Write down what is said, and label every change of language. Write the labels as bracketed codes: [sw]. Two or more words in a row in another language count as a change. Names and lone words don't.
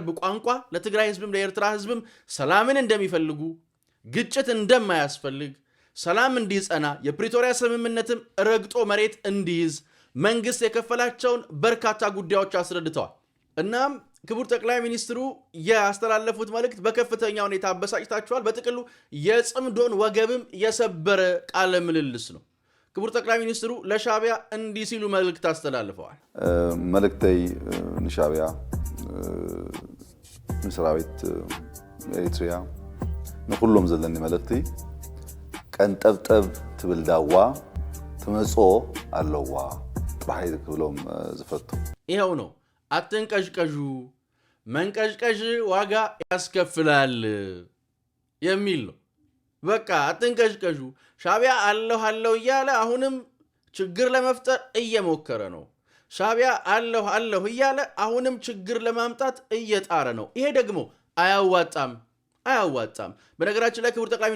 [am] ቋንቋ ለትግራይ ህዝብም ለኤርትራ ህዝብም ሰላምን እንደሚፈልጉ፣ ግጭት እንደማያስፈልግ፣ ሰላም እንዲጸና፣ የፕሪቶሪያ ስምምነትም ረግጦ መሬት እንዲይዝ መንግስት የከፈላቸውን በርካታ ጉዳዮች አስረድተዋል። እናም ክቡር ጠቅላይ ሚኒስትሩ ያስተላለፉት መልእክት በከፍተኛ ሁኔታ አበሳጭታቸዋል። በጥቅሉ የጽምዶን ወገብም የሰበረ ቃለ ምልልስ ነው። ክቡር ጠቅላይ ሚኒስትሩ ለሻዕቢያ እንዲህ ሲሉ መልእክት አስተላልፈዋል። [ti] መልእክተይ ንሻዕቢያ ንሰራዊት ኤሪትሪያ ንኩሎም ዘለኒ መልእክቲ ቀንጠብጠብ ትብል ዳዋ ትመጾ ኣለዋ ጥራይ ክብሎም ዝፈቱ [am] ይኸው ነው። አትንቀዥቀዡ፣ መንቀዥቀዥ ዋጋ ያስከፍላል የሚል ነው። በቃ አትንቀዥቀዡ። ሻዕቢያ አለሁ እያለ አሁንም ችግር ለመፍጠር እየሞከረ ነው። ሻዕቢያ አለሁ እያለ አሁንም ችግር ለማምጣት እየጣረ ነው። ይሄ ደግሞ አያዋጣም። በነገራችን ላይ ክቡር ጠቅላይ